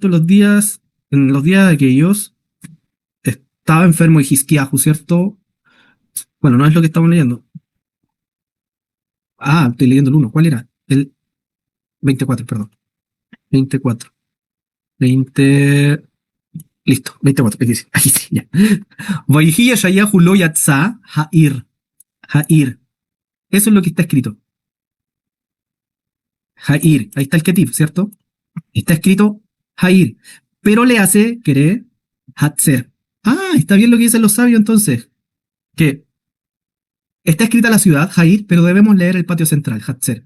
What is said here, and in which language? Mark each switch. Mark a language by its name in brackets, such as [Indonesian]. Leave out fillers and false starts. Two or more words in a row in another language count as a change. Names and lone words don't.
[Spanish] En los días de que ellos estaba enfermo de Hisquiahu, ¿cierto? Bueno, no es lo que estamos leyendo. Ah, estoy leyendo el 1. ¿Cuál era? El 24, perdón. 24. 20. Listo, 24, aquí sí, ya. [Hebrew] ויהי ישעיהו לא יצא העיר. [Spanish] Ha'ir. Eso es lo que está escrito. Ha'ir. Ahí está el ketiv, ¿cierto? Está escrito Ha'ir. Pero le hace querer Hatzer. Ah, está bien lo que dicen los sabios entonces. Que está escrita la ciudad, Ha'ir, pero debemos leer el patio central, Hatzer.